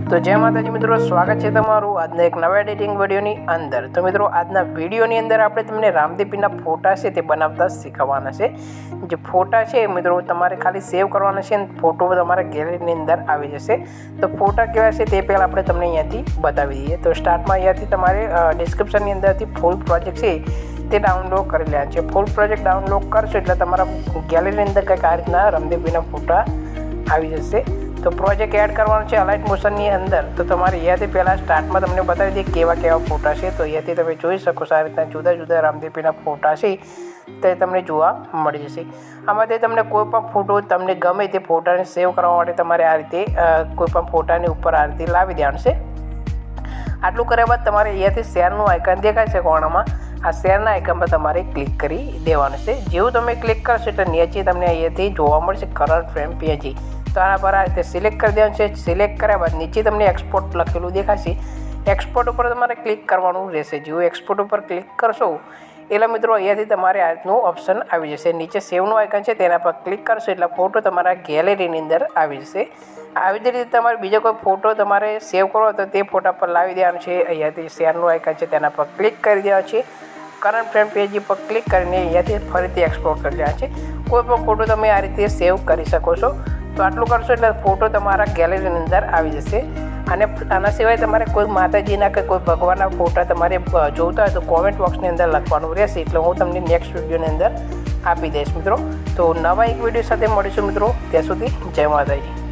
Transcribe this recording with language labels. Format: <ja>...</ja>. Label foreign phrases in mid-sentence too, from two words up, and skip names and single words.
<gu>જય માતાજી મિત્રો, સ્વાગત છે તમારું આજના એક નવા એડિટિંગ વિડિયોની અંદર। તો મિત્રો આજના વિડિયોની અંદર આપણે તમને રામદેવીના ફોટા છે તે બનાવતા શીખવાના છે। જે ફોટા છે મિત્રો તમારે ખાલી સેવ કરવાના છે અને ફોટો તમારા ગેલેરીની અંદર આવી જશે। તો ફોટા કેવા છે તે પહેલા આપણે તમને અહીંયાથી બતાવી દઈએ। તો સ્ટાર્ટમાં અહીંયાથી તમારે ડિસ્ક્રિપ્શનની અંદરથી</gu> <en>full project</en> <gu>છે તે ડાઉનલોડ કરી લેવાના છે।</gu> <en>full project</en> <gu>ડાઉનલોડ કરશો એટલે તમારા ગેલેરીની અંદર કંઈક આ રીતના રામદેવીના ફોટા આવી જશે। તો પ્રોજેક્ટ એડ કરવાનો છે અલાઇટ મોશનની અંદર। તો તમારે અહીંયાથી પહેલા સ્ટાર્ટમાં તમને બતાવી દઈએ કેવા કેવા ફોટા છે। તો અહીંયાથી તમે જોઈ શકો છો આ રીતના જુદા જુદા રામદેવીના ફોટા છે તે તમને જોવા મળી જશે। આમાંથી તમને કોઈ પણ ફોટો તમને ગમે તે ફોટાને સેવ કરવા માટે તમારે આ રીતે કોઈ પણ ફોટાની ઉપર આ રીતે લાવી દેવાનું છે। આટલું કર્યા બાદ તમારે અહીંયાથી શેરનું આઇકન દેખાય છે કોર્નરમાં, આ શેરના આઇકન પર તમારે ક્લિક કરી દેવાનું છે। જેવું તમે ક્લિક કરશો એટલે નીચે તમને અહીંયાથી જોવા મળશે</gu> <en>current frame PNG.</en> <gu>તો આના પર આ રીતે સિલેક્ટ કરી દેવાનું છે। સિલેક્ટ કર્યા બાદ નીચે તમને એક્સપોર્ટ લખેલું દેખાશે। એક્સપોર્ટ પર તમારે ક્લિક કરવાનું રહેશે। જેવું એક્સપોર્ટ પર ક્લિક કરશો એટલે મિત્રો અહીંયાથી તમારે આ રીતનું ઓપ્શન આવી જશે। નીચે સેવનું આઇકન છે તેના પર ક્લિક કરશો એટલે ફોટો તમારા ગેલેરીની અંદર આવી જશે। આવી જ રીતે તમારે બીજો કોઈ ફોટો તમારે સેવ કરવો તો તે ફોટા પર લાવી દેવાનો છે। અહીંયાથી શેરનું આઇકન છે તેના પર ક્લિક કરી દેવાનું છે।</gu> <en>current frame page</en> <gu>પર ક્લિક કરીને અહીંયાથી ફરીથી એક્સપોર્ટ કરી દેવાનો છે। કોઈ પણ ફોટો તમે આ રીતે સેવ કરી શકો છો। તો આટલું કરશો એટલે ફોટો તમારા ગેલેરીની અંદર આવી જશે। અને આના સિવાય તમારે કોઈ માતાજીના કે કોઈ ભગવાનના ફોટા તમારે જોતા હોય તો કોમેન્ટ બોક્સની અંદર લખવાનું રહેશે। એટલે હું તમને નેક્સ્ટ વિડિયોની અંદર આપી દઈશ મિત્રો। તો નવા એક વિડિયો સાથે મળીશું મિત્રો। ત્યાં સુધી જય માતાજી।</gu>